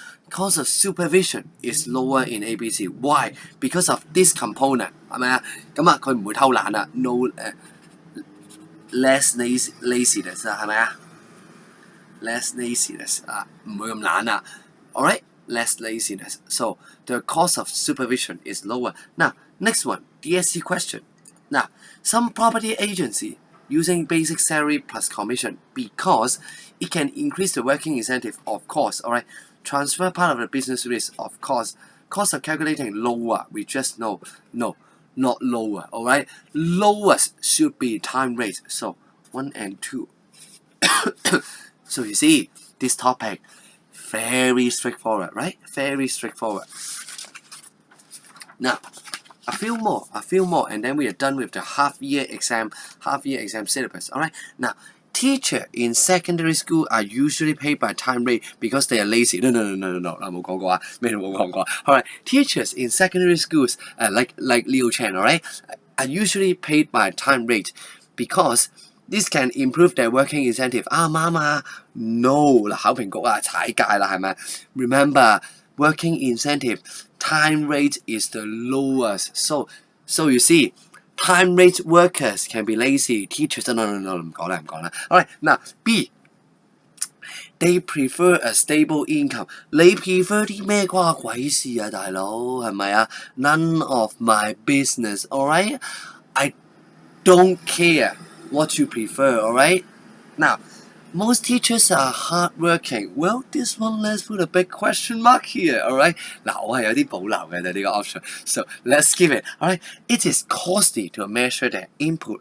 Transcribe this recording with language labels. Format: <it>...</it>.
<en>Cost of supervision is lower in ABC. Why? Because of this component.</en> <yue>係咪啊？咁啊，佢唔會偷懶啊</yue> <en>No, less laziness</en> <yue>啊，係咪啊？</yue> <en>Less laziness</en> <yue>啊，唔會咁懶啊。</yue> <en>Alright, less laziness. So the cost of supervision is lower. Now, next one, DSC question. Now, some property agency using basic salary plus commission because it can increase the working incentive, of course. Alright, transfer part of the business risk, of course. Cost of calculating lower, we just know. No, not lower. Alright, lowest should be time rate. So 1 and 2. So you see, this topic, very straightforward, right? Very straightforward. Now, a few more, and then we are done with the half-year exam syllabus, alright? Now, teachers in secondary school are usually paid by time rate because they are lazy.</en> <yue>No, 冇講過啊，咩都冇講過。</yue> <en>Alright, teachers in secondary schools, like Liu Chen, alright, are usually paid by time rate because this can improve their working incentive.</en> <yue>啱唔啱啊 ？</yue> <en>No</en> <yue>嗱，考評局啊，踩界啦，係咪 ？</yue> <en>Remember, working incentive time rate is the lowest. So you see, time rate workers can be lazy. Teachers, no</en> <yue>唔講啦。</yue> <en>Alright, now B. They prefer a stable income.</en> <yue>你 prefer 啲咩關鬼事啊，大佬係咪啊 ？</yue> <en>None of my business. Alright, I don't care what you prefer, alright? Now, most teachers are hardworking. Well, this one let's put a big question mark here, alright?</en> <yue>嗱，我係有啲保留嘅對呢個 option.</yue> <en>So let's give it, alright? It is costly to measure their input.</en>